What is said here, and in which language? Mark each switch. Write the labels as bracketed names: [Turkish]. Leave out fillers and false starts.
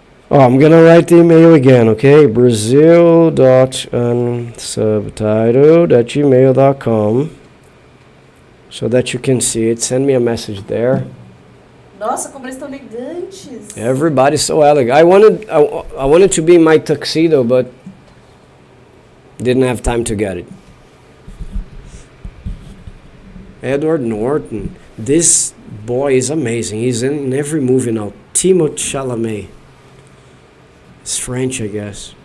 [English] Oh, I'm gonna write the email again, okay? Brazil.unsubtitled@gmail.com so that you can see it. Send me a message there. [Portuguese] Nossa, como eles estão elegantes. [English] Everybody's so elegant. I wanted to be in my tuxedo, but didn't have time to get it. Edward Norton. This boy is amazing. He's in every movie now. Timothée Chalamet. It's French, I guess.